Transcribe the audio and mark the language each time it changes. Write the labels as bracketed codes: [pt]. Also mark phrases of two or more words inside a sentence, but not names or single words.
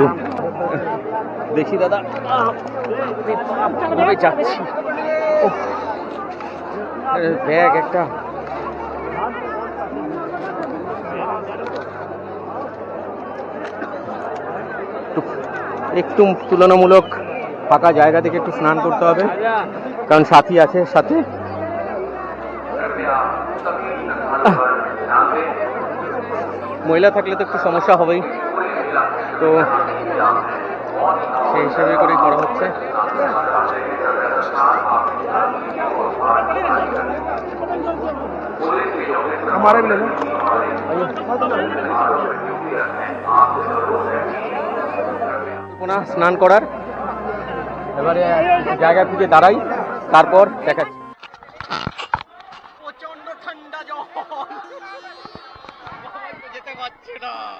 [bn] দেখি দাদা যাচ্ছি, ব্যাগ একটা, একটু তুলনামূলক ফাঁকা জায়গা থেকে একটু স্নান করতে হবে, কারণ সাথী আছে সাথে। মহিলা থাকলে তো একটু সমস্যা হবেই, তো সেই হিসাবে করেই করা হচ্ছে। [hi] हमारा भी ले लो। [bn] স্নান করার এবারে জায়গা খুঁজে দাঁড়াই, তারপর দেখাচ্ছি। প্রচন্ড ঠান্ডা জল, যেতে পারছে না।